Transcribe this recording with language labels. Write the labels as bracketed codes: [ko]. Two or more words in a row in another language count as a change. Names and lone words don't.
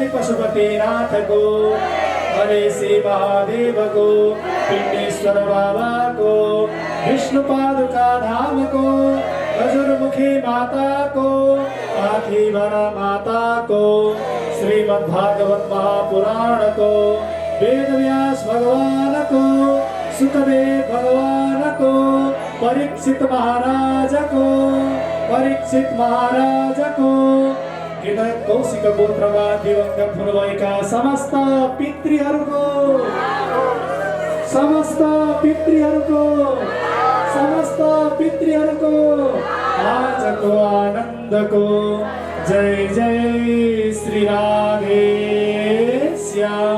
[ne] पशुपति नाथ को हरे श्री महादेव को पिंडेश्वर बाबा को विष्णु पादुका धाम को खजुरमुखी माता को आखीवरा माता को श्रीमद्भागवत महापुराण को वेदव्यास भगवान को सुखदेव भगवान को परीक्षित महाराज को कौशिक पुत्रमा दिवंगत हुनुभएका समस्त पितृहरूको समस्त पितृहरूको आजको आनन्दको जय जय श्री राधे श्याम।